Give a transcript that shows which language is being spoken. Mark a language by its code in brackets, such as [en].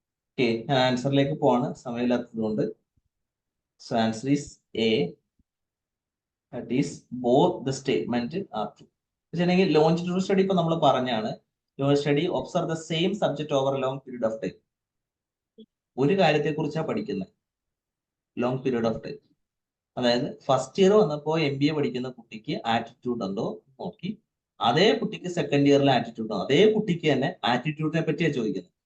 [ml] Okay, ഞാൻ ആൻസറിലേക്ക് പോവാണ് സമയമില്ലാത്തത് കൊണ്ട്. [en] So answer is A, that is both the statement are true. [ml] വെച്ചിട്ടുണ്ടെങ്കിൽ ലോഞ്ചിറ്റ്യൂഡ് സ്റ്റഡി ഇപ്പൊ നമ്മൾ പറഞ്ഞാണ്. [en] Long study observe the same subject over long period of time. [ml] ഒരു കാര്യത്തെ കുറിച്ചാണ് പഠിക്കുന്നത് [en] Long period of time. [ml] അതായത് ഫസ്റ്റ് ഇയർ വന്നപ്പോൾ MBA പഠിക്കുന്ന കുട്ടിക്ക് ആറ്റിറ്റ്യൂഡ് ഉണ്ടോ നോക്കി, അതേ കുട്ടിക്ക് സെക്കൻഡ് ഇയറിൽ ആറ്റിറ്റ്യൂഡ് ഉണ്ടോ, അതേ കുട്ടിക്ക് തന്നെ ആറ്റിറ്റ്യൂഡിനെ പറ്റിയാണ് ചോദിക്കുന്നത്.